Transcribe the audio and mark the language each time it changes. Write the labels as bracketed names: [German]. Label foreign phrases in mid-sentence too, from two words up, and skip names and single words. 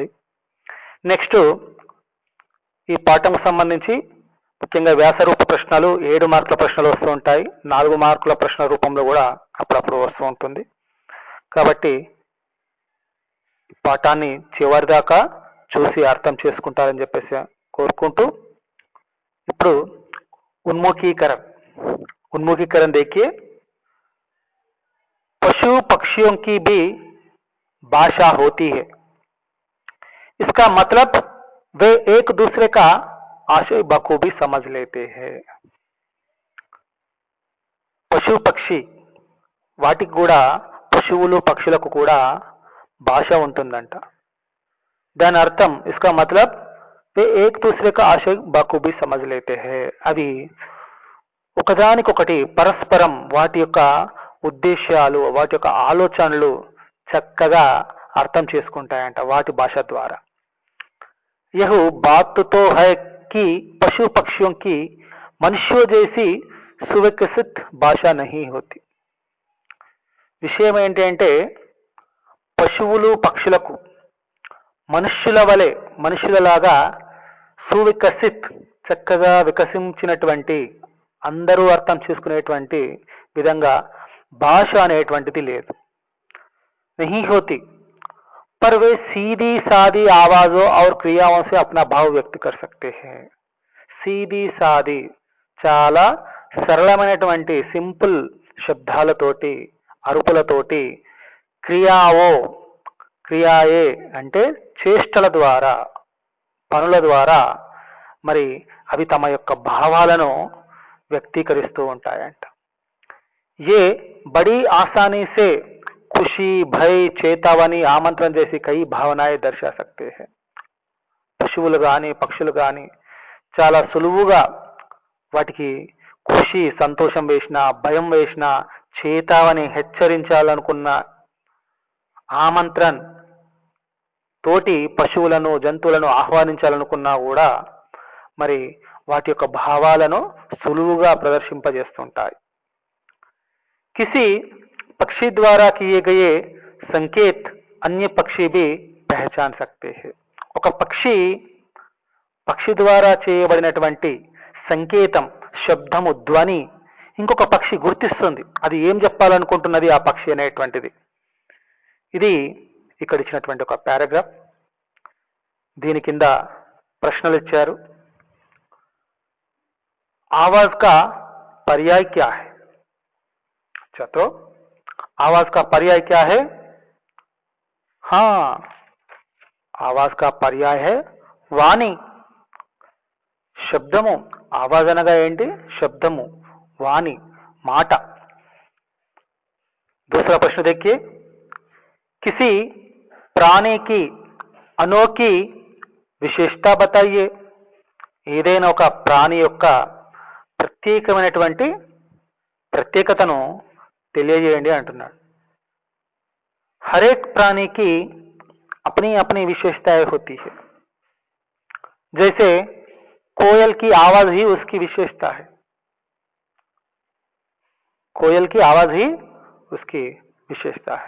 [Telugu] నెక్స్ట్, ఈ పాఠం సంబంధించి ముఖ్యంగా వ్యాసరూప ప్రశ్నలు 7 మార్కుల ప్రశ్నలు వస్తూ ఉంటాయి. 4 మార్కుల ప్రశ్న రూపంలో కూడా అప్పుడప్పుడు వస్తూ ఉంటుంది. కాబట్టి పాఠాన్ని చివరిదాకా చూసి అర్థం చేసుకుంటారని చెప్పేసి కోరుకుంటూ, ఇప్పుడు [Hindi] उन्मुखीकरण देखिए। पशु पक्षियों की भी भाषा होती है। इसका मतलब वे एक दूसरे का आशय बखूबी समझ लेते हैं। [Telugu] పశు పక్షి వాటికి కూడా, పశువులు పక్షులకు కూడా భాష ఉంటుందంట. దాని అర్థం, [Hindi] इसका मतलब वे एक दूसरे का आशय बखूबी समझ लेते हैं. [Telugu] అవి ఒకదానికొకటి పరస్పరం వాటి యొక్క ఉద్దేశాలు, వాటి యొక్క ఆలోచనలు చక్కగా అర్థం చేసుకుంటాయంట వాటి భాష ద్వారా. [Hindi] यह बात तो है कि पशु पक्षियों की मनुष्यों जैसी सुविकसित భాషా नहीं होती. [Telugu] విషయం ఏంటి అంటే, పశువులు పక్షులకు మనుష్యుల వలె, మనుషులలాగా సువికసిత్, చక్కగా వికసించినటువంటి, అందరూ అర్థం చేసుకునేటువంటి విధంగా భాష అనేటువంటిది లేదు. [Hindi] नहीं होती, पर वे सीधी सादी आवाजों और क्रियाओं से अपना भाव व्यक्त कर सकते हैं. सीधी सादी, [Telugu] చాలా సరళమైనటువంటి సింపుల్ శబ్దాలతోటి, అరుపులతోటి, క్రియాయే అంటే చేష్టల ద్వారా, పనుల ద్వారా మరి అవి తమ యొక్క భావాలను వ్యక్తీకరిస్తూ ఉంటాయంట. [Hindi] ये बड़ी आसानी से खुशी, भय, चेतावनी, आमंत्रण जैसी कई भावनाएं दर्शा सकते हैं. [Telugu] పశువులు కానీ పక్షులు కానీ చాలా సులువుగా వాటికి ఖుషి, సంతోషం వేసిన, భయం వేసిన, చేతావని, హెచ్చరించాలనుకున్న, ఆమంత్రన్ తోటి పశువులను, జంతువులను ఆహ్వానించాలనుకున్నా కూడా మరి వాటి యొక్క భావాలను సులువుగా ప్రదర్శింపజేస్తుంటాయి. [Hindi] किसी पक्षी द्वारा किए गए संकेत अन्य पक्षी भी पहचान सकते हैं. [Telugu] ఒక పక్షి ద్వారా చేయబడినటువంటి సంకేతం, శబ్దము, ధ్వని ఇంకొక పక్షి గుర్తిస్తుంది. అది ఏం చెప్పాలనుకుంటున్నది ఆ పక్షి అనేటువంటిది. ఇది ఇక్కడ ఇచ్చినటువంటి ఒక పారాగ్రాఫ్. దీని కింద ప్రశ్నలు ఇచ్చారు. [Hindi] आवाज का पर्याय क्या है? तो आवाज का पर्याय क्या है? हाँ, आवाज का पर्याय है वाणी. [Telugu] శబ్దము, ఆవాజ్ అనగా ఏంటి? శబ్దము, వాణి, మాట. [Hindi] दूसरा प्रश्न देखिए, किसी प्राणी की अनोखी విశేషత बताइए. [Telugu] ఏదైనా ఒక ప్రాణి యొక్క ప్రత్యేకమైనటువంటి ప్రత్యేకతను తెలియజేయండి అంటున్నాడు. [Hindi] हर एक प्राणी की अपनी अपनी विशेषताएं होती है. जैसे कोयल की आवाज ही उसकी विशेषता है, कोयल की आवाज ही उसकी विशेषता है।